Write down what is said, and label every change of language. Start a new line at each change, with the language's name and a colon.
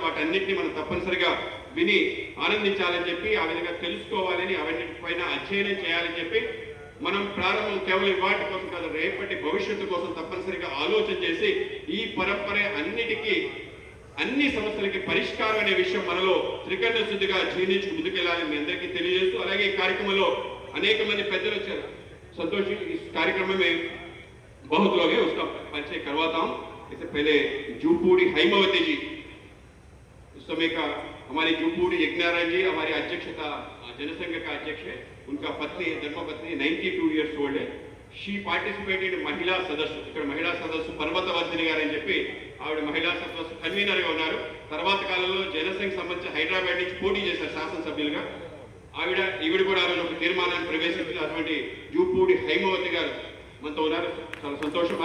Telugu: వాటన్నిటిని మనం తప్పనిసరిగా విని ఆనందించాలని చెప్పి, ఆ విధంగా తెలుసుకోవాలని, అవన్నిటిపైన అధ్యయనం చేయాలని చెప్పి మనం ప్రారంభం కేవలం వాటి కోసం కాదు, రేపటి భవిష్యత్తు కోసం తప్పనిసరిగా ఆలోచన చేసి ఈ పరంపర అన్నిటికీ, అన్ని సమస్యలకి పరిష్కారం అనే విషయం మనలో త్రికరణ శుద్ధిగా జీర్ణించి ముందుకెళ్లాలని మీ అందరికీ తెలియజేస్తూ, అలాగే ఈ కార్యక్రమంలో అనేక మంది పెద్దలు వచ్చారు.
Hindi: संतोष जी, इस कार्यक्रम में बहुत लोग हैं, उसका परिचय करवाता हूँ। इससे पहले जूपूड़ी हैमवती जी, उस समय का हमारी जूपूड़ी यज्ञनारायण जी हमारी अध्यक्षता जनसंघ का अध्यक्ष है। उनका पत्नी धर्मपत्नी 92
English: years old
Hindi: है.
Telugu: शी पार्टिसिपेटेड महिला सदस्य, ఇక్కడ మహిళా సదస్సు పర్వతవర్ధిని గారు అని చెప్పి ఆవిడ మహిళా సదస్సు కన్వీనర్ గా ఉన్నారు. తర్వాత కాలంలో జనసంఘ సంబంధించి హైదరాబాద్ నుంచి పోటీ చేశారు శాసనసభ్యులుగా. ఈవిడ కూడా ఆ రోజు ఒక తీర్మానాన్ని ప్రవేశించిన అటువంటి జూపూడి హైమవతి గారు మనతో ఉన్నారు. చాలా సంతోషం.